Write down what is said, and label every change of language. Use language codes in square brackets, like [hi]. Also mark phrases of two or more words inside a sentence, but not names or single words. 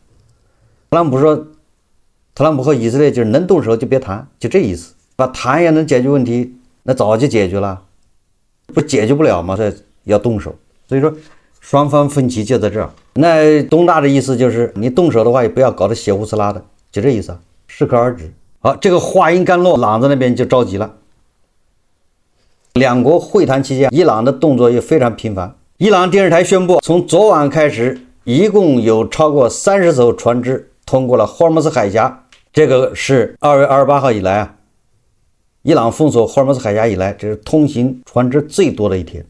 [zh] 特朗普说，特朗普和以色列就是能動手就別談，就這意思。把談也能解決問題，那早就解決了，不解決不了嗎？這要動手。所以說雙方分歧就在這兒。那東大的意思就是你動手的話也不要搞得血呼呲啦的，就這意思啊，適可而止。好，這個話音剛落，朗子那邊就着急了。兩國會談期間，伊朗的動作也非常頻繁。伊朗電視台宣布，從昨晚開始，一共有超過30艘船只通過了霍爾木茲海峽。這個是2月28號以來啊，伊朗封鎖霍爾木茲海峽以來，這是通行船只最多的一天。